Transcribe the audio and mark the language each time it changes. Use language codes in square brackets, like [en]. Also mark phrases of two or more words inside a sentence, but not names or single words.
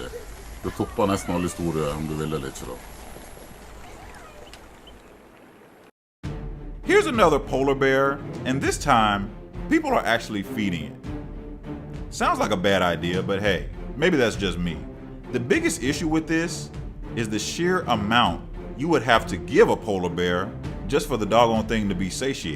[no] Det topper nesten alle historier om du vil eller ikke da. [en] Here's another polar bear, and this time, people are actually feeding it. Sounds like a bad idea, but hey, maybe that's just me. The biggest issue with this is the sheer amount you would have to give a polar bear just for the doggone thing to be satiated.